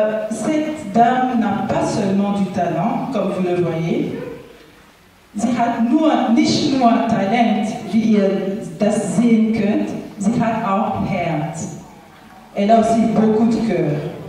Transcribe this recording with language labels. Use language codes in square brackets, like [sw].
[fr] Cette dame n'a pas seulement du talent, comme vous le voyez. [de] Sie hat nicht nur Talent, wie ihr das sehen könnt, sie hat auch Herz. [fr] Elle a aussi beaucoup de cœur.